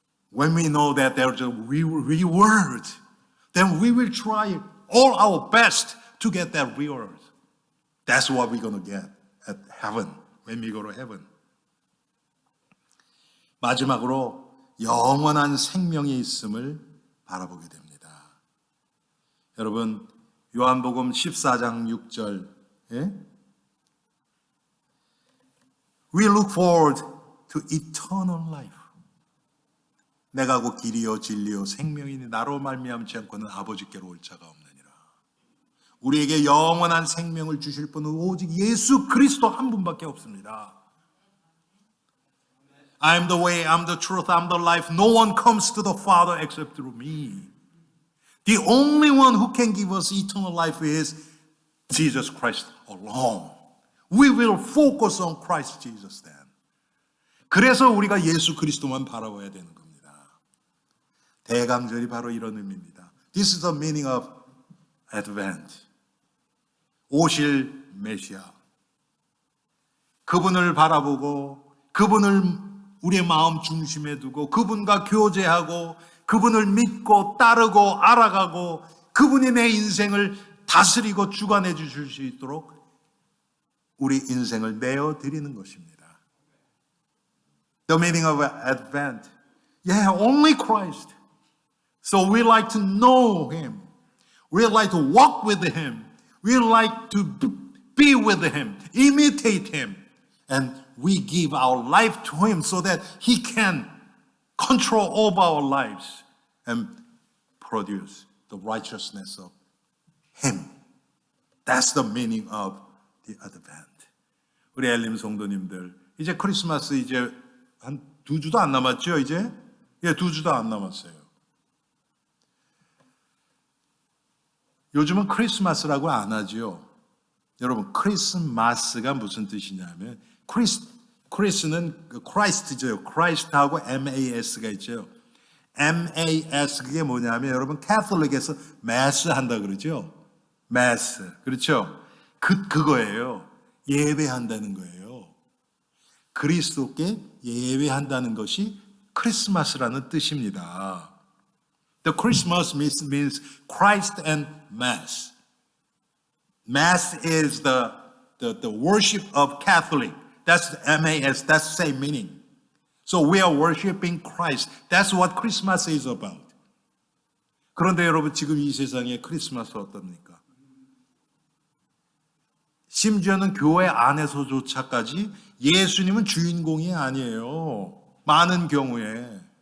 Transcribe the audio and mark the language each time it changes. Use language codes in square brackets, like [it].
[en] When we know that there's a reward, then we will try all our best to get that reward. That's what we're going to get at heaven, when we go to heaven. [ko] 마지막으로 영원한 생명이 있음을 바라보게 됩니다. 여러분, 요한복음 14장 6절, [en] We look forward to eternal life. [ko] 내가 곧 길이요 진리요 생명이니 나로 말미암지 않고는 아버지께로 올 자가 없느니라. 우리에게 영원한 생명을 주실 분은 오직 예수 그리스도 한 분밖에 없습니다. [en] I am the way, I'm the truth, I'm the life. No one comes to the Father except through me. The only one who can give us eternal life is Jesus Christ alone. We will focus on Christ Jesus then. [ko] 그래서 우리가 예수 그리스도만 바라봐야 되는 겁니다. 대강절이 바로 이런 의미입니다. [en] This is the meaning of [ko] advent. 오실 메시아. 그분을 바라보고 그분을 우리의 마음 중심에 두고 그분과 교제하고 그분을 믿고 따르고 알아가고 그분이 내 인생을 다스리고 주관해 주실 수 있도록 우리 인생을 내어드리는 것입니다. [en] The meaning of Advent. Yeah, only Christ. So we like to know Him. We like to walk with Him. We like to be with Him, imitate Him. And we give our life to Him so that He can control all our lives and produce the righteousness of Him. That's the meaning of the Advent. [ko] 우리 엘림 성도님들, 이제 크리스마스 이제 한 2주도 안 남았죠, 이제? 예, 2주도 안 남았어요. 요즘은 크리스마스라고 안 하죠. 여러분, 크리스마스가 무슨 뜻이냐면, 크리스는 크라이스트죠. 크라이스트하고 MAS가 있죠. MAS, 그게 뭐냐면, 여러분, 캐톨릭에서 매스 한다 그러죠. 매스. 그렇죠? 그거예요. 예배한다는 거예요. 그리스도께 예배한다는 것이 크리스마스라는 뜻입니다. [en] The Christmas means Christ and Mass. Mass is the worship of Catholic. That's MAS, that's the same meaning. So we are worshiping Christ. That's what Christmas is about. [ko] 그런데 여러분 지금 이 세상에 크리스마스 어떻습니까? 심지어는 교회 안에서조차까지 예수님은 주인공이 아니에요. 많은 경우에.